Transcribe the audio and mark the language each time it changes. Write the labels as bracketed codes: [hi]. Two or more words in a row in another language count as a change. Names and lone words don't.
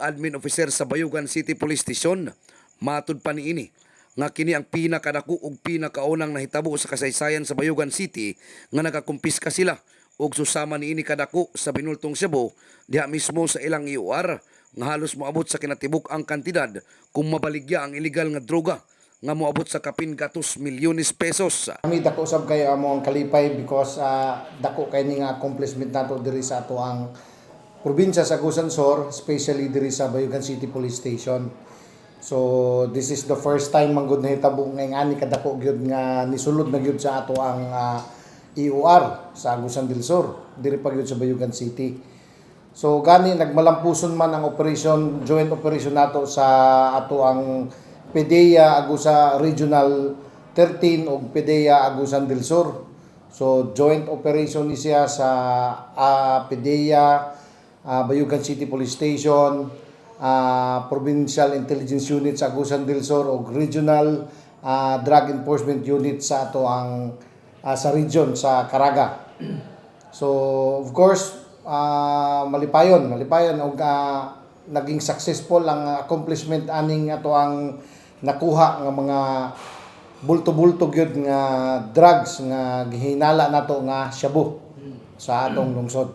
[en] Admin Officer [ceb] sa Bayugan City Police Station, matud pa niini nga kini ang pinakadako ug pinakaunang nahitabo sa kasaysayan sa Bayugan City nga nakakumpiska sila ug susama niini kadako sa binultong Cebu diha mismo sa ilang IOR nga halos moabot sa kinatibuk ang kantidad kung mabaligya ang illegal nga droga nga moabot sa kapin 2 milyones pesos. Kami dako usab kayo among kalipay because dako kay ni nga accomplishment nato diri sa ato ang probinsya sa Agusan Sur, especially diri sa Bayugan City Police Station. [en] So this is the first time [ceb] manggod na hitabo nga ani kadako gyud nga nisulod na gyud sa ato ang EOR sa Agusan del Sur, diri pa gyud sa Bayugan City. So gani nagmalampuson man ang operation, [en] joint operation [ceb] nato sa ato ang PDEA Agusa Regional 13 o PDEA Agusan del Sur. So [en] joint operation [ceb] ni siya sa PDEA Bayugan City Police Station, Provincial Intelligence Unit sa Agusan del Sur o Regional Drug Enforcement Unit sa ato ang sa region sa Caraga. [en] So of course [ceb] malipayon og naging successful ang accomplishment aning ato ang nakuha nga mga bulto-bulto gyud nga drugs nga gihinala nato nga shabu sa atong lungsod.